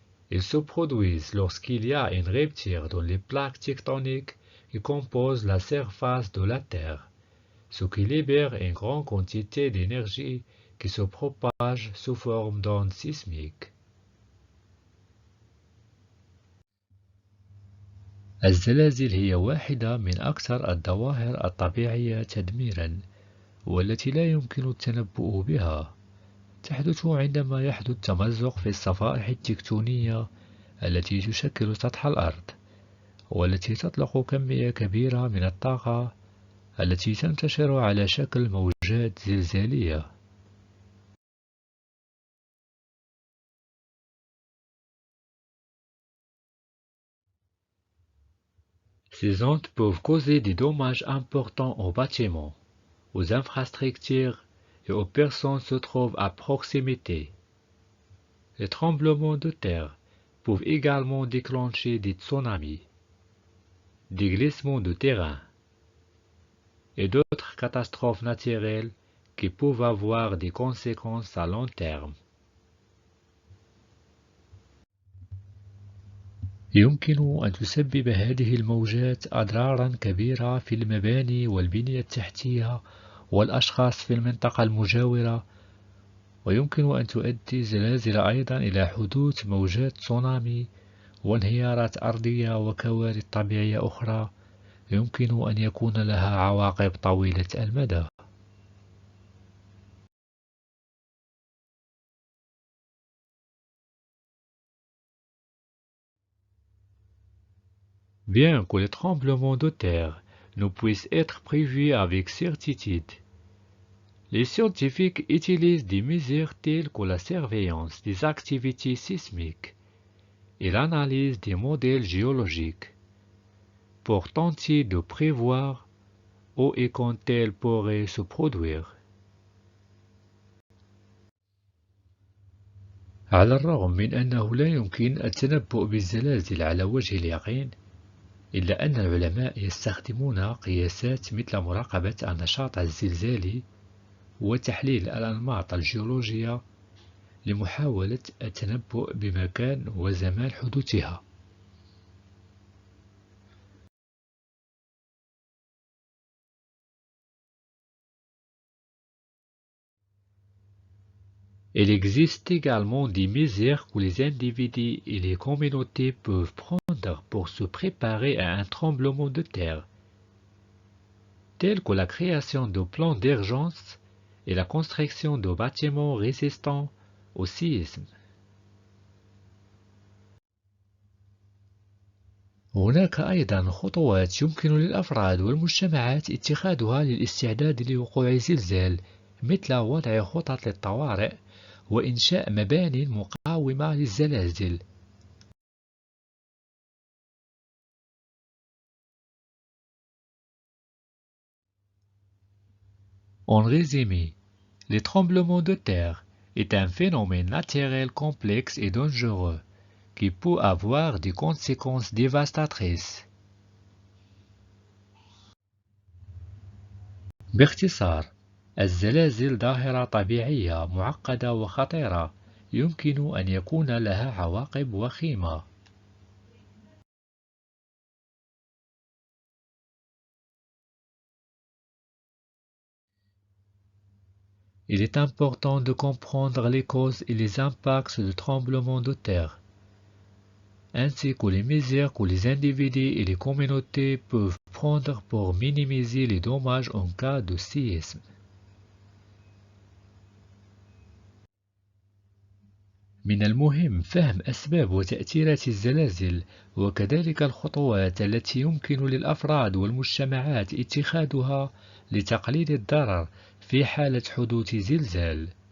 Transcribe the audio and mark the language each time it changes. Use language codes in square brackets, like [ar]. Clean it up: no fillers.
[fr] Ils se produisent lorsqu'il y a une rupture dans les plaques tectoniques qui composent la surface de la Terre, ce qui libère une grande quantité d'énergie qui se propage sous forme d'ondes sismiques. [ar] الزلازل هي واحدة من أكثر الظواهر الطبيعية تدميرا والتي لا يمكن التنبؤ بها. تحدث عندما يحدث تمزق في الصفائح التكتونية التي تشكل سطح الأرض، والتي تطلق كمية كبيرة من الطاقة التي تنتشر على شكل موجات زلزالية. [fr] Ces ondes peuvent causer des dommages importants aux bâtiments, aux infrastructures et aux personnes se trouvent à proximité. Les tremblements de terre peuvent également déclencher des tsunamis, des glissements de terrain et d'autres catastrophes naturelles qui peuvent avoir des conséquences à long terme. [ar] يمكن أن تسبب هذه الموجات أضرارا كبيرة في المباني والبنية التحتية والأشخاص في المنطقة المجاورة، ويمكن أن تؤدي الزلازل أيضا إلى حدوث موجات تسونامي وانهيارات أرضية وكوارث طبيعية أخرى يمكن أن يكون لها عواقب طويلة المدى. [fr] Bien que les tremblements de terre ne puissent être prévus avec certitude, les scientifiques utilisent des mesures telles que la surveillance des activités sismiques et l'analyse des modèles géologiques pour tenter de prévoir où et quand elles pourraient se produire. [ar] على الرغم من أنه لا يمكن التنبؤ بالزلازل على وجه اليقين، إلا أن العلماء يستخدمون قياسات مثل مراقبة النشاط الزلزالي وتحليل الأنماط الجيولوجية لمحاولة التنبؤ بمكان وزمان حدوثها. [fr] Il existe également des mesures que les individus et les communautés peuvent prendre pour se préparer à un tremblement de terre, telles que la création de plans d'urgence et la construction de bâtiments résistants au séisme. [ar] هناك أيضا خطوات يمكن للأفراد والمجتمعات اتخاذها للاستعداد لوقوع زلزال، مثل وضع خطط للطوارئ وإنشاء مبانٍ مقاومة للزلازل. [fr] En résumé, les tremblements de terre est un phénomène naturel complexe et dangereux qui peut avoir des conséquences dévastatrices. [ar] باختصار، الزلازل ظاهرة طبيعية معقدة وخطيرة يمكن أن يكون لها عواقب وخيمة. [fr] Il est important de comprendre les causes et les impacts de tremblements de terre, ainsi que les mesures que les individus et les communautés peuvent prendre pour minimiser les dommages en cas de séisme. [ar] من المهم فهم أسباب وتأثيرات الزلازل، وكذلك الخطوات التي يمكن للأفراد والمجتمعات اتخاذها لتقليل الضرر في حالة حدوث زلزال.